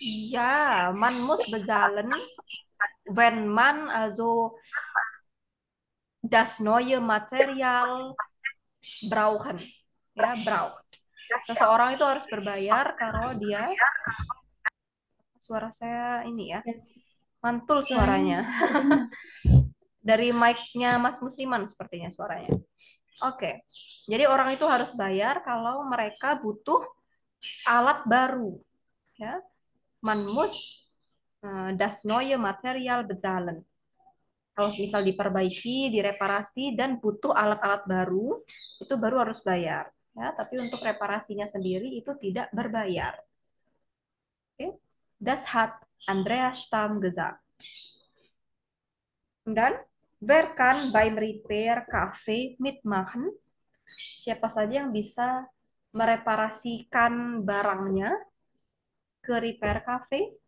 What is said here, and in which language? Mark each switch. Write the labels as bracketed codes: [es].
[de] Ja, man muss bezahlen, wenn man also das neue Material brauchen. Ya, braucht. [id] Seseorang itu harus berbayar kalau dia suara saya ini ya. Mantul suaranya. Dari mic-nya Mas Musliman sepertinya suaranya. Oke. Jadi orang itu harus bayar kalau mereka butuh alat baru. Ya. [de] Man muss das neue Material bezahlen. [id] Kalau misal diperbaiki, direparasi, dan butuh alat-alat baru, itu baru harus bayar. Ya, tapi untuk reparasinya sendiri itu tidak berbayar. Oke. [de] Das hat Andreas Stamm gesagt. [id] Dan [de] wer kann beim Repair Cafe mitmachen? [id] Siapa saja yang bisa mereparasikan barangnya ke repair cafe?